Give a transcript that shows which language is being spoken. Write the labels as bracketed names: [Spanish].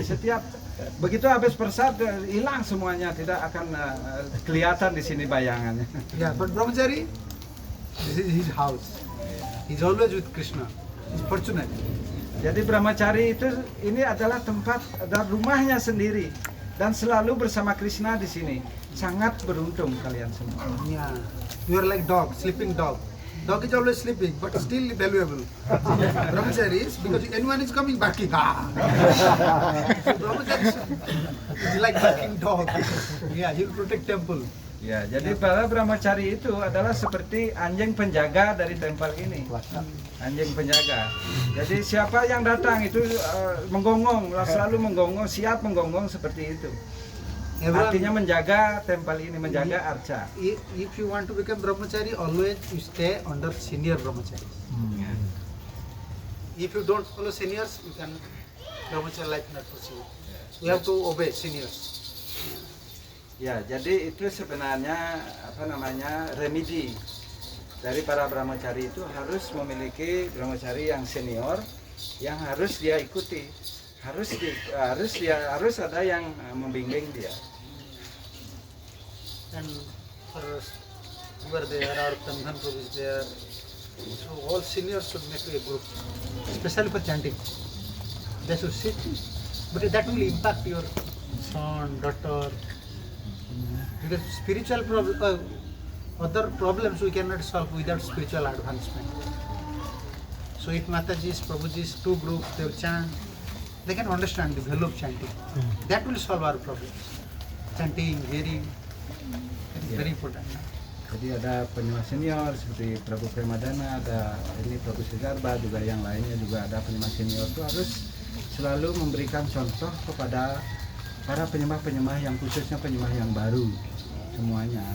[Indonesian] Setiap begitu habis prasad hilang semuanya, tidak akan kelihatan di sini bayangannya. [English] Yeah, but brahmachari, this is his house. He's always with Krishna. He's fortunate. [Indonesian] Jadi brahmachari itu ini adalah tempat dan rumahnya sendiri dan selalu bersama Krishna di sini. Sangat beruntung kalian semua. [English] Yeah, you are like dog, sleeping dog. Dog is always sleeping, but still valuable. Brahmachari is because anyone is coming barking. So brahmachari is like barking dog. Yeah, he will protect temple. [Indonesian] Ya, jadi para brahmachari itu adalah seperti anjing penjaga dari tempel ini. Anjing penjaga. Jadi siapa yang datang itu menggonggong, selalu menggonggong, siap menggonggong seperti itu. Artinya menjaga tempel ini, menjaga arca. [English] If you want to become brahmachari, always you stay under senior brahmachari. If you don't follow seniors, you can brahmachari life not possible. You have to obey seniors. [Indonesian] Ya, jadi itu sebenarnya remedi dari para brahmachari itu harus memiliki brahmachari yang senior yang harus dia ikuti, harus ada yang membimbing dia. [English] And for who are there, our Kandhan Prabhu is there. So all seniors should make a group, especially for chanting. They should sit, but that will impact your son, daughter. Because spiritual other problems we cannot solve without spiritual advancement. So if Mataji's, Prabhuji's, two groups, they will chant, they can understand the value of chanting. That will solve our problems. Chanting, hearing, it is very important. [Indonesian] Jadi ada penyembah senior seperti Prabu Premadana, ada ini Prabu Sigarba, juga yang lainnya juga ada penyembah senior itu harus selalu memberikan contoh kepada para penyembah-penyembah yang khususnya penyembah yang baru semuanya.